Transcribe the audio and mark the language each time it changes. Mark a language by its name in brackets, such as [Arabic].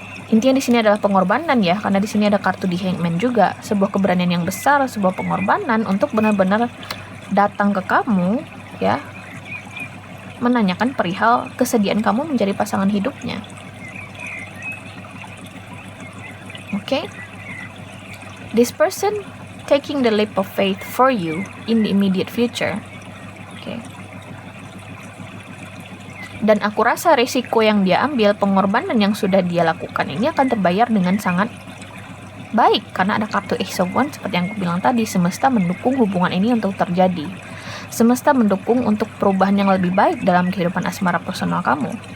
[Indonesian] Intinya di sini adalah pengorbanan, ya, karena di sini ada kartu di Hangman juga, sebuah keberanian yang besar, sebuah pengorbanan untuk benar-benar datang ke kamu, ya, menanyakan perihal kesediaan kamu menjadi pasangan hidupnya. [English] Okay? This person taking the leap of faith for you in the immediate future. Okay. [Indonesian] Dan aku rasa risiko yang dia ambil, pengorbanan yang sudah dia lakukan ini akan terbayar dengan sangat baik, karena ada kartu Ace of Wands seperti yang aku bilang tadi. Semesta mendukung hubungan ini untuk terjadi. Semesta mendukung untuk perubahan yang lebih baik dalam kehidupan asmara personal kamu.